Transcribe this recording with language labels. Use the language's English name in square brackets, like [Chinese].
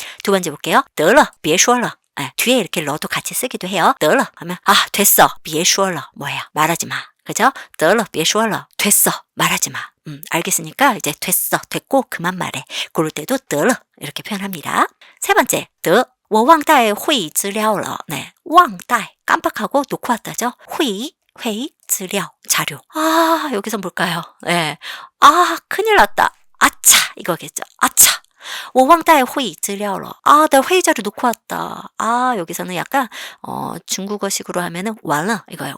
[Korean] 두 번째 볼게요. 더러, [Chinese] 别说了. [Korean] 네, 뒤에 이렇게 러도 같이 쓰기도 해요. 得了 하면 아, 됐어. 别说了 뭐예요? 말하지 마. 그죠? [Chinese] 得了别说了 [Korean] 됐어. 말하지 마. 알겠으니까 이제 됐어. 됐고 그만 말해. 그럴 때도 得了 이렇게 표현합니다. 세 번째, [Chinese] 得我忘带会议资料了. [Korean] 네, 忘带 깜빡하고 놓고 왔다죠. 회의资料 자료. 아, 여기서 뭘까요? 네. 아, 큰일 났다. 아차 이거겠죠. 아차. [Chinese] 我忘带会议资料了. [Korean] 아, 나 회의 자료 놓고 왔다. 아, 여기서는 약간 중국어식으로 하면은 完了 이거예요.